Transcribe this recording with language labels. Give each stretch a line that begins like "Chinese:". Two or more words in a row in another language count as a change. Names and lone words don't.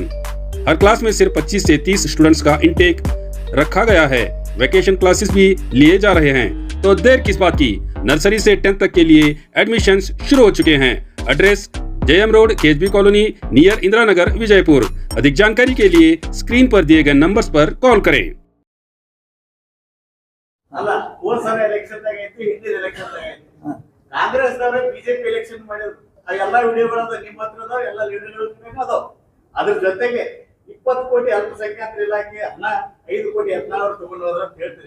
Hindi: हर क्लास में सिर्फ 25 से 30 स्टूडेंट्स का इंटेक रखा गया है। वेकेशन क्लासेस भी लिए जा रहे हैं, तो देर किस बात की। नर्सरी से 10th तक के लिए एडमिशंस शुरू हो चुके हैं। एड्रेस JM रोड, KSB कॉलोनी, नियर इंदिरा नगर, विजयपुर। अधिक जानकारी के लिए स्क्रीन पर दिए गए नंबर्स पर कॉल करें।
Kannada: ಅಲ್ಲ ಹೋದ ಸಲ ಎಲೆಕ್ಷನ್ ದಾಗ ಐತಿ, ಹಿಂದಿನ ಎಲೆಕ್ಷನ್ ದಾಗ ಐತಿ. ಕಾಂಗ್ರೆಸ್ ದವರೇ ಬಿಜೆಪಿ ಎಲೆಕ್ಷನ್ ಮಾಡಿದ್ರು. ಆ ಎಲ್ಲಾ ವಿಡಿಯೋಗಳು ನಿಮ್ಮ ಹತ್ರ ಅದಾವ, ಎಲ್ಲಾ ಲೀಡರ್ಗಳು ಅದಾವ. ಅದ್ರ ಜೊತೆಗೆ 20 ಕೋಟಿ ಅಲ್ಪಸಂಖ್ಯಾತರ ಇಲಾಖೆ ಹಣ 5 ಕೋಟಿ ಯತ್ನಾಳ್ ತಗೊಂಡು ಹೋದ್ರ ಅಂತ ಹೇಳ್ತೀರಿ.